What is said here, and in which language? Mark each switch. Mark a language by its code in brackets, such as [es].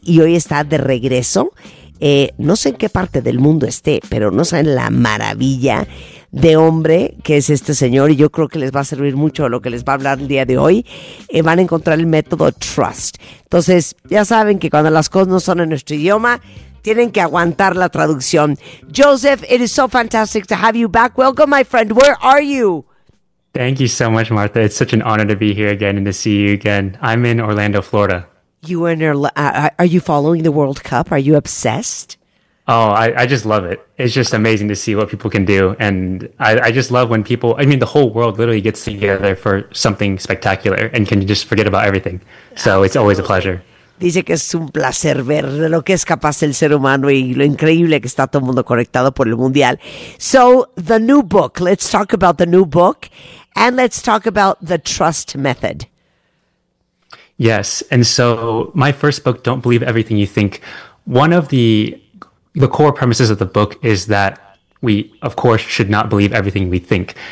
[es] Y hoy está de regreso. No sé en qué parte del mundo esté, pero no saben la maravilla de hombre que es este señor, y yo creo que les va a servir mucho lo que les va a hablar el día de hoy. Van a encontrar el método Trust. Entonces, ya saben que cuando las cosas no son en nuestro idioma, tienen que aguantar la traducción. [en] Joseph, it is so fantastic to have you back. Welcome, my friend. Where are you? Thank you so much, Martha. It's such an honor to be here again and to see you again. I'm in Orlando, Florida. You and are you following the World Cup? Are you obsessed? Oh, I just love it. It's just amazing to see what people can do. And I just love when people, I mean, the whole world literally gets together for something spectacular and can just forget about everything. So absolutely. It's always a pleasure. [es] Dice que es un placer ver de lo que es capaz el ser humano y lo increíble que está todo el mundo conectado por el Mundial. [en] So, the new book, let's talk about the new book and let's talk about the trust method. Yes. And so my first book, Don't Believe Everything You Think, one of the core premises of the book is that we, of course, should not believe everything we think.